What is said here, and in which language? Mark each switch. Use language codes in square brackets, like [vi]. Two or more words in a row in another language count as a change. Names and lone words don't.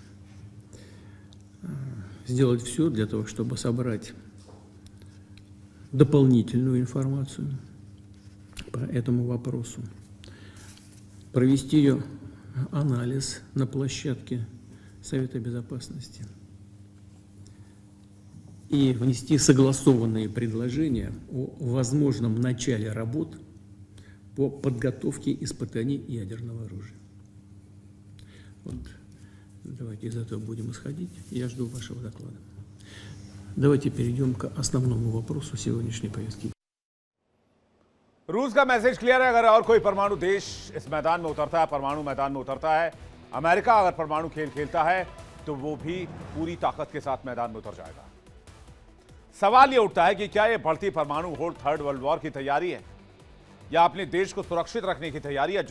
[ru] сделать все для того, чтобы собрать дополнительную информацию по этому вопросу, провести ее анализ на площадке Совета Безопасности и внести согласованные предложения о возможном начале работ по подготовке испытаний ядерного оружия. Вот. Давайте из этого будем исходить. Я жду вашего доклада. Давайте перейдем к основному вопросу сегодняшней повестки. [hi] रूस का [en] message clear [hi] है। अगर और कोई परमाणु देश इस मैदान में उतरता है, परमाणु मैदान में उतरता है, अमेरिका अगर परमाणु खेल खेलता है तो वो भी पूरी ताकत के साथ मैदान में उतर जाएगा। सवाल ये उठता है कि क्या ये बढ़ती परमाणु होड़ [en] third world war [hi] की तैयारी है या अपने देश को सुरक्षित रखने की तैयारी है?